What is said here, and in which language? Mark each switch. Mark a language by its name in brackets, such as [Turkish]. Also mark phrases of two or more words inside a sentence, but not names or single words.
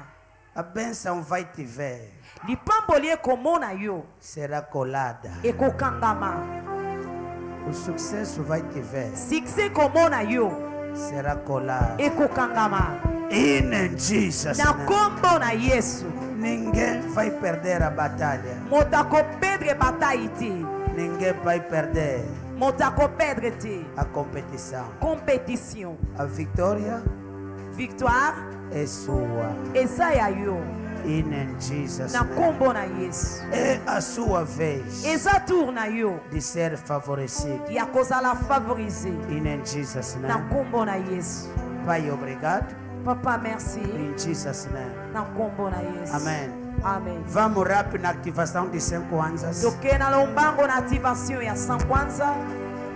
[Portuguese] A bênção vai te ver, [Lingala] Lipamboli ekomona yo. [Portuguese] será colada. [Lingala] Ekokangama. [Portuguese] O sucesso vai te ver, [Lingala] Succès komona yo. [Portuguese] será colado. [Lingala] Ekokangama. [English] In Jesus' [Lingala] Na [English] name. [Lingala] kombo na Yesu. [Portuguese] Ninguém vai perder a batalha. [Lingala] Motako pedre bataille te. [Portuguese] Ninguém vai perder [Lingala] Motako pedre te. [Portuguese] a competição. [Lingala] Compétition. [Portuguese] A vitória [Lingala] Victoire. [Portuguese] é sua. [Lingala] Eza ya yo. [English] In Jesus' [Lingala] Na [English] name. [Lingala] kombo na Yesu. [Portuguese] É a sua vez [Lingala] Eza tour na yo. [Portuguese] de ser favorecido. [Lingala] Ya kozala favoriser. [English] In Jesus' [Lingala] Na [English] name. [Lingala] kombo na Yesu. [Portuguese] Pai, obrigado. [Lingala] Papa merci. [English] In Jesus' name. [Lingala] Na kombo na Yesu. [Portuguese] Amém. [Lingala] Amen. [Portuguese] Vamos rápido na ativação de 5 anjos. [Lingala] Toke na lombango na ativação ya 5 kwanza.